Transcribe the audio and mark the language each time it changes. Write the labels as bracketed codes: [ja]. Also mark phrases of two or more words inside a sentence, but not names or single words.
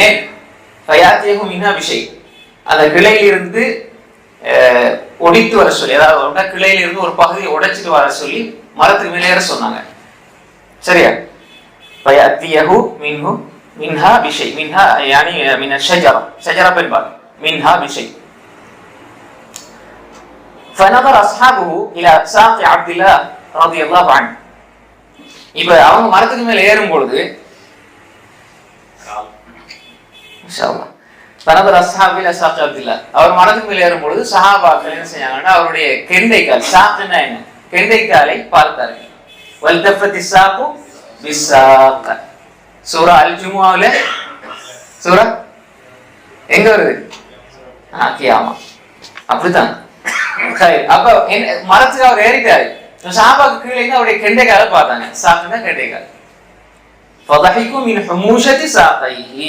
[ar] فيأتيه منها بشيء, [ta] அந்த கிளையிலிருந்து ஒடித்து வர சொல்லி, அதாவது கிளையிலிருந்து ஒரு பகுதியை உடைச்சிட்டு வர சொல்லி மரத்துக்கு மேலே ஏற சொன்னாங்க. சரியா? [ar] فيأتيه منها بشيء منها يعني من الشجرة الشجرة பெண்பால், منها بشيء. فنظر اصحابه الى ساق عبد الله رضي الله عنه. [ta] இப்ப அவங்க மரத்துக்கு மேல ஏறும் பொழுது இன்ஷாஅல்லாஹ் [ar] فنظر اصحابه الى ساق عبد الله, [ta] அவர் மரத்துக்கு மேல ஏறும் பொழுது சஹாபாக்கள் என்ன செஞ்சாங்கன்னா அவருடைய கெண்டைக்கால், சாக்னா என்ன, கெண்டைக்காலை பார்த்தார்கள். [ar] والتفت الساق بالساق, [ta] சூரா அல் ஜுமுஆல சூரா எங்க வருது? கியாமா. அப்படிதான். அப்ப மரத்துக்கு அவர் ஏறிட்டாரு. சஹாபாக்கு கீழே அவருடைய கெண்டைக்கால பார்த்தாங்க. சாக்குன்னா கெண்டைக்கால். [ar] فضحكوا من حموشة ساقيه.